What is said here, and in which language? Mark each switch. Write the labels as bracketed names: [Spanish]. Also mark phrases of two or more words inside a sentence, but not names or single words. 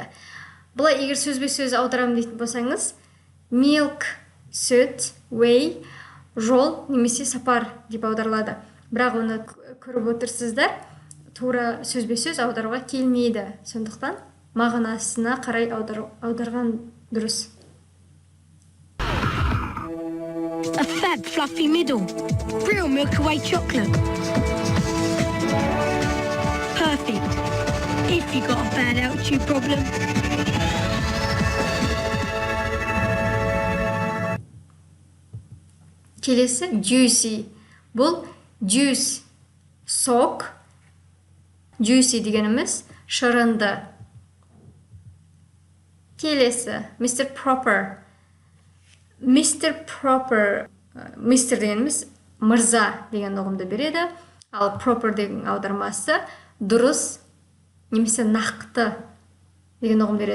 [Kazakh] Бұлай егер сөзбе-сөз аударам дейтін болсаңыз, milk сүт, way жол немесе сапар деп аударылады. Бірақ оны көріп отырсыздар, тура сөзбе-сөз аударуға келмейді. Сондықтан мағынасына қарай аударған дұрыс. [English] A fab fluffy middle. Real Milky Way chocolate. Perfect. If you got a bad altitude problem. [Kazakh] Келесі juicy. Бұл juice сок. Juicy дегеніміз шырынды. Келесі Mr. Proper. Mr. Proper. Mr. дегеніміз мырза деген ұғымды береді. Ал proper деген аудармасы дұрыс немесе нақты деген ұғым береді.